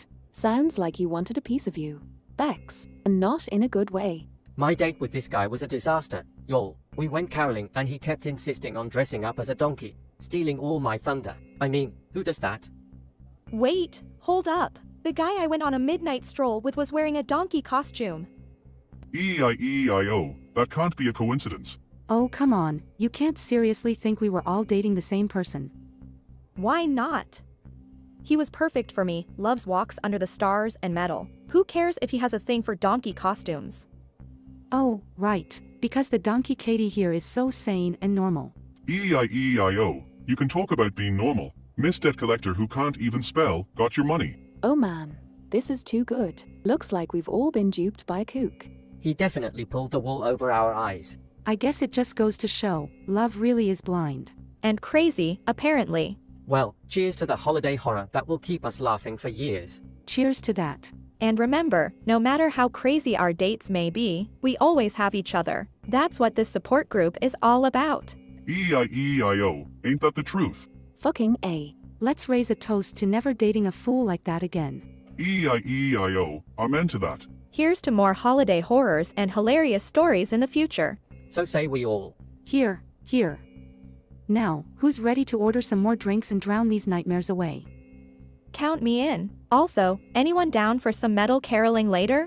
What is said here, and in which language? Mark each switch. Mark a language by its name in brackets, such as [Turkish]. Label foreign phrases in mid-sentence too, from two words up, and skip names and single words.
[English] Sounds like he wanted a piece of you, Bex, and not in a good way. My date with this guy was a disaster, y'all. We went caroling and he kept insisting on dressing up as a donkey, stealing all my thunder. I mean, who does that? Wait, hold up. The guy I went on a midnight stroll with was wearing a donkey costume. E-I-E-I-O, that can't be a coincidence. Oh come on, you can't seriously think we were all dating the same person. Why not? He was perfect for me, loves walks under the stars and metal. Who cares if he has a thing for donkey costumes? Oh, right, because the donkey Katie here is so sane and normal. E-I-E-I-O, you can talk about being normal. Miss Debt Collector who can't even spell got your money. Oh man, this is too good. Looks like we've all been duped by a kook. He definitely pulled the wool over our eyes. I guess it just goes to show, love really is blind. And crazy, apparently. Well, cheers to the holiday horror that will keep us laughing for years. Cheers to that. And remember, no matter how crazy our dates may be, we always have each other. That's what this support group is all about. E-I-E-I-O, ain't that the truth? Fucking A. Let's raise a toast to never dating a fool like that again. E-I-E-I-O, amen to that. Here's to more holiday horrors and hilarious stories in the future. So say we all. Here. Now, who's ready to order some more drinks and drown these nightmares away? Count me in. Also, anyone down for some metal caroling later?